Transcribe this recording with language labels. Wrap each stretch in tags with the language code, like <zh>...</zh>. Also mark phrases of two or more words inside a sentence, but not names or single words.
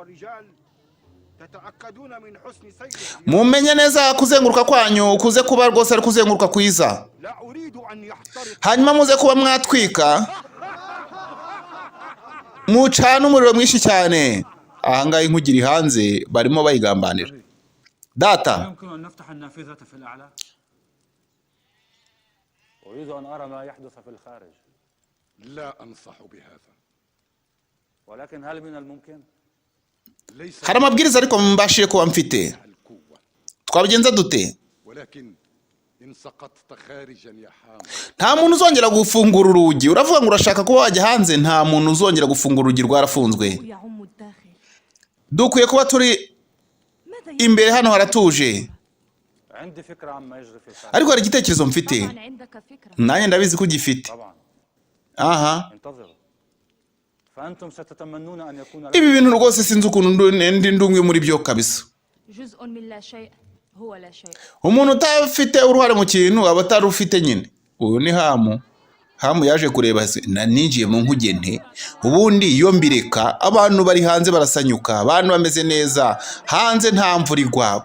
<rw>Mumenye neza kuzenguruka kwanyu kuze kuba rwose ari kuzenguruka kwiza, hanyuma muze kuba mwatwika, mucana umuriro mwinshi cyane. Ahangahe inkugiri hanze barimo bayigambanira. Data,</rw> <ar>أريد أن أرى ما يحدث في الخارج. لا أنصح بهذا. ولكن هل من الممكن؟</ar> <rw>hari amabwiriza ariko mbashije kuba mfite. Twabigenza dute?</rw> <ar>ولكن إن سقطت خارجا يا حام.</ar> <rw>Nta muntu uzongera gufungura urugi. Uravuga ngo urashaka kuba wajya hanze, nta muntu uzongera gufungura urugi, rwarafunzwe. Dukwiye kuba turi imbere, hano haratuje.</rw> <ar>عندي فكرة عما يجري في الخارج.</ar> <rw>Ariko hari igitekerezo mfite, nanjye ndabizi ko ugifite. Aha,</rw> <ar>انتظروا. فأنتم ستتمنون أن يكون</ar> <rw>ibi bintu rwose sinzi ukuntu ndi ndumwe muri byo kabisa. Umuntu utafite uruhare mu kintu aba atarufite nyine. Uyu ni Hamu yaje kureba ninjiye mu nkugente, ubundi iyo mbireka abantu bari hanze barasanyuka, abantu bameze neza hanze, nta mvura igwa.</rw>